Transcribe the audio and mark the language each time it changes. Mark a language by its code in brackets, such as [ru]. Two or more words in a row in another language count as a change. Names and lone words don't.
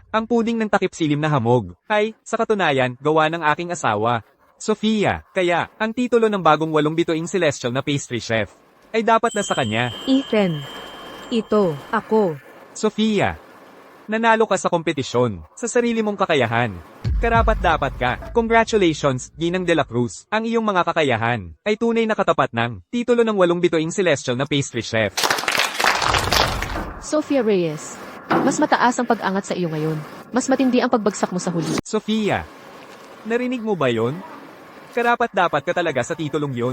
[tl] Ang puding ng takip silim na hamog ay, sa katunayan, gawa ng aking asawa, Sofia. Kaya, ang titulo ng bagong 8 bituing celestial na [en] pastry chef [tl] ay dapat na sa kanya. Ethan. Ito, ako. Sofia, nanalo ka sa kompetisyon, sa sarili mong kakayahan. Karapat-dapat ka. Congratulations, Ginang de la Cruz. Ang iyong mga kakayahan ay tunay na katapat ng titulo ng 8 bituing celestial na [en] pastry chef. [tl] Sofia Reyes, mas mataas ang pag-angat sa iyo ngayon. Mas matindi ang pagbagsak mo sa huli. Sofia, narinig mo ba yon? Karapat-dapat ka talaga sa titulong yon.